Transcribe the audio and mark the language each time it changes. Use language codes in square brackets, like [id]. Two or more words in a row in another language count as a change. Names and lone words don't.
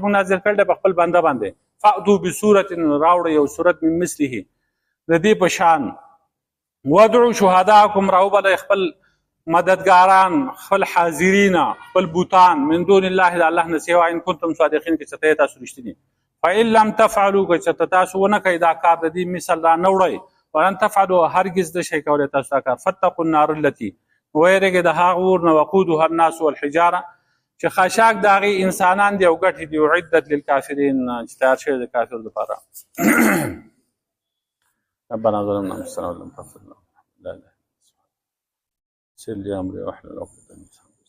[ps] موږ نازل کړی دی په خپل بنده باندې [ar] فأتوا بصورت [ps] راوړئ یو صورت [ar] من مثله [ps] د دې په شان [ar] ودعوا شهداءکم [ps] راوبلئ خپل مددګاران خپل حاضرین خپل بوتان [ar] من دون الله [ps] د الله نه سوا [ar] ان کنتم صادقین [ps] که چېرته یې تاسو رښتیني [ar] فإن لم تفعلوا [ps] که چېرته تاسو ونه کوئ دا کار د دې مثل را نه وړئ [ar] ولن تفعلوا [ps] هرگز نه شئ کولی تاسو دا کار [ar] فاتقوا النار التي [ps] ویرېږئ د هغه اور نه [ar] وقودها الناس والحجاره [ps] چې خاشاک د هغې انسانان دي او ګټې دي [ar] اعدت للکافرین [ps] چې تیار شوی د کافر دپاره [ar] ربنا ظلمنا انفسنا ولم تغفر لنا لا اله الا انت سل لي امري واحلل عقدة من لساني